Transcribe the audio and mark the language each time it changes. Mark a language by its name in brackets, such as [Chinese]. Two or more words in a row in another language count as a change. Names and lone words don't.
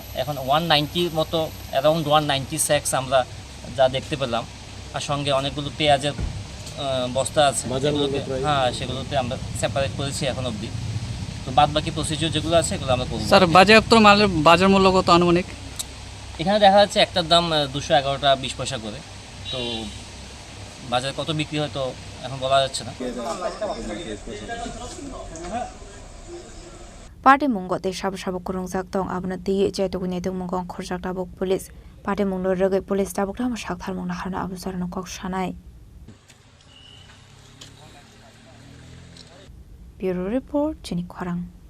[Bangla] এখন 190 মতো [English] around 190 sacks [Bangla] আমরা যা দেখতে পেলাম, আর সঙ্গে অনেকগুলো পেঁয়াজের বস্তা আছে, হ্যাঁ সেগুলোতে আমরা সেপারেট করেছি এখন অবধি। তো বাদ বাকি প্রসিডিউর যেগুলো আছে এগুলো আমরা করব। স্যার বাজেয়াপ্ত মালের বাজার মূল্য কত আনুমানিক? এখানে দেখা যাচ্ছে একটার দাম 211 টাকা 20 পয়সা করে। তো বাজারে কত বিক্রি হয় তো এখন বলা যাচ্ছে না। [Kok Borok] Party Mungo de Shab Shab Kurung Sak Tong Abna Tiye Chai to Gunete Mungo Khorsak Tabok [English] Police Party [Kok Borok] Mungo Rege Police Tabok Ram Shak Thar Mung Hana Abu Sarno Kok Shanai [English] Bureau Report [Kok Borok] Chini Khorang